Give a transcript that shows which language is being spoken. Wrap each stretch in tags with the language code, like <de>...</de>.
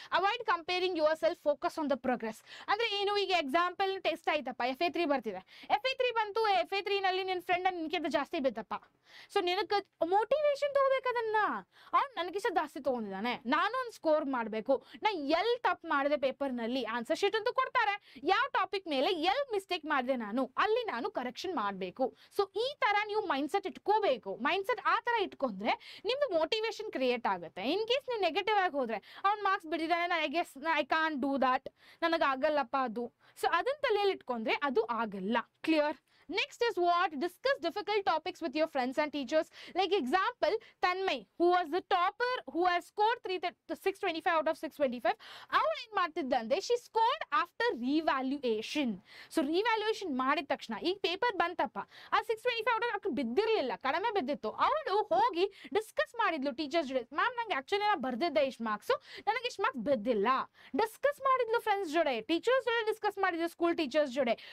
<en>Avoid comparing yourself, focus on the progress.</en> <kn>ಅಂದ್ರೆ ಏನು, ಈಗ ಎಕ್ಸಾಂಪಲ್ ಟೆಸ್ಟ್ ಆಯ್ತಪ್ಪ, FA3 ಬರ್ತಿದೆ, FA3 ಬಂತು, FA3 ನಲ್ಲಿ ನಿನ್ನ ಫ್ರೆಂಡ್ ನಿನ್ಕಿಂತ ಜಾಸ್ತಿ ಬಿದ್ದಪ್ಪ. ಸೊ ನಿನಗೆ ಮೋಟಿವೇಶನ್ ತಗೋಬೇಕು, ಅದನ್ನ ಅವ್ನು ನನಗಿಷ್ಟ ಜಾಸ್ತಿ ತಗೊಂಡಿದ್ದಾನೆ, ನಾನು ಒಂದು ಸ್ಕೋರ್ ಮಾಡಬೇಕು, ನಾ ಎಲ್ಲಿ ತಪ್ಪು ಮಾಡಿದೆ ಪೇಪರ್ ನಲ್ಲಿ, ಆನ್ಸರ್ ಶೀಟ್ ಅಂತೂ ಕೊಡ್ತಾರೆ, ಯಾವ ಟಾಪಿಕ್ ಮೇಲೆ ಎಲ್ಲಿ ಮಿಸ್ಟೇಕ್ ಮಾಡಿದೆ ನಾನು, ಅಲ್ಲಿ ನಾನು ಕರೆಕ್ಷನ್ ಮಾಡಬೇಕು. ಸೊ ಈ ತರ ನೀವು ಮೈಂಡ್ಸೆಟ್ ಇಟ್ಕೋಬೇಕು. ಮೈಂಡ್ಸೆಟ್ ಆ ತರ ಇಟ್ಕೊಂಡ್ರೆ ನಿಮ್ದು ಮೋಟಿವೇಶನ್ ಕ್ರಿಯೇಟ್ ಆಗುತ್ತೆ. ಇನ್ ಕೇಸ್ ನೀವು ನೆಗೆಟಿವ್ ಆಗಿ ಹೋದ್ರೆ, ಅವ್ನ್ marks ಬಿಡಿದಾನೆ,</kn> <en>I can't do that,</en> <kn>ನನಗೆ ಆಗಲ್ಲಪ್ಪ ಅದು, ಸೊ ಅದನ್ನ ತಲೆಯಲ್ಲಿ ಇಟ್ಕೊಂಡ್ರೆ ಅದು ಆಗಲ್ಲ. Clear?</kn> <en>Next is what? Discuss difficult topics with your friends and teachers. Like example, Tanmay, who was the topper, who has scored 625 out of 625.</en> <kn>ಅವಳು ಏನ್ ಮಾಡ್ತಿದ್ದಂದ್ರೆ</kn> <en>she scored after revaluation.</en> <kn>So revaluation ಮಾಡಿದ ತಕ್ಷಣ ಈಗ ಪೇಪರ್ ಬಂತಪ್ಪ, ಆ 625 out of ಬಿದ್ದಿರ್ಲಿಲ್ಲ, ಕಡಿಮೆ ಬಿದ್ದಿತ್ತು. ಅವಳು ಹೋಗಿ ಡಿಸ್ಕಸ್ ಮಾಡಿದ್ಲು ಟೀಚರ್ಸ್ ಜೊತೆ, ಮ್ಯಾಮ್ ನಂಗೆ ಆಕ್ಚುಲಿ ನಾ ಬರ್ದಿದ್ದೆ ಇಷ್ಟು ಮಾರ್ಕ್ಸ್, ನನಗೆ ಇಷ್ಟು ಮಾರ್ಕ್ಸ್ ಬಿದ್ದಿಲ್ಲ. ಡಿಸ್ಕಸ್ ಮಾಡಿದ್ಲು ಫ್ರೆಂಡ್ಸ್ ಜೊತೆ, ಟೀಚರ್ಸ್ ಜೊತೆ ಡಿಸ್ಕಸ್ ಮಾಡಿದ್ಲು, ಸ್ಕೂಲ್ ಟೀಚರ್ಸ್ ಜೊತೆ.</kn>